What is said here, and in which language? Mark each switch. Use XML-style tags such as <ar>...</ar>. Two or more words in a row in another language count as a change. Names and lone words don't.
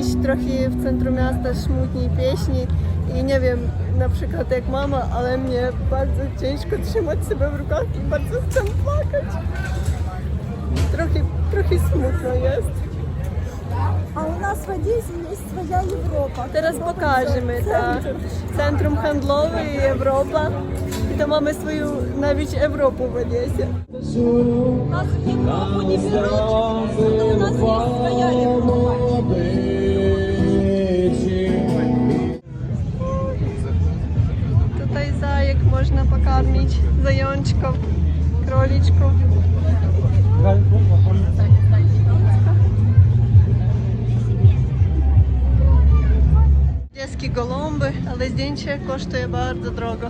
<pl>trochę w centrum miasta smutniej pieśni i nie wiem, na przykład jak mama, ale mnie bardzo ciężko trzymać sobie w rukach i bardzo chcę płakać. Trochę smutno jest.</pl> <ru>А у нас в Одессе есть своя Европа.</ru> <pl>Teraz pokażemy centrum handlowe i Europa. I to mamy swoją nawet Europę w Odessie.</pl> <ru>Нас в Европу не берут, но у нас есть своя Европа.</ru> <pl>Tutaj zajek można pokarmić, zajączków, króliczków. Odeskie goląby, ale zdjęcie kosztuje bardzo drogo.</pl>